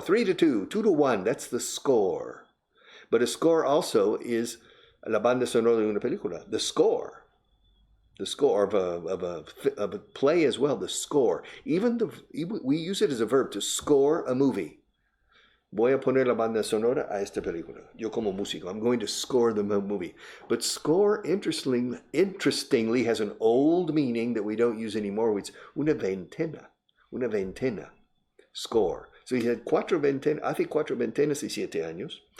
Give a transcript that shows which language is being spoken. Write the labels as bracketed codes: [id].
[en] 3-2, 2-1. That's the score. But a score also is la banda sonora de una película. The score of a play as well. The score. We use it as a verb to score a movie. [es] Voy a poner la banda sonora a esta película. [en] Yo como músico, I'm going to score the movie. But score, interestingly, has an old meaning that we don't use anymore. It's una veintena. Score. [es] So he had hace 4 ventenas y 7 años.